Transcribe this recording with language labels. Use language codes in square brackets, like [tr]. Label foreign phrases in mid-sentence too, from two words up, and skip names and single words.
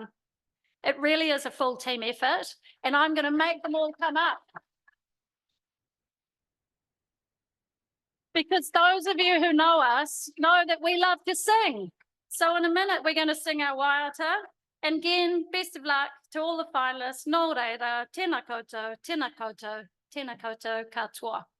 [en] It really is a full team effort, and I'm going to make them all come up. Because those of you who know us know that we love to sing. So in a minute, we're going to sing our waiata. And again, best of luck to all the finalists. [mi] Nō reira, tēnā koutou, tēnā koutou, tēnā koutou katoa.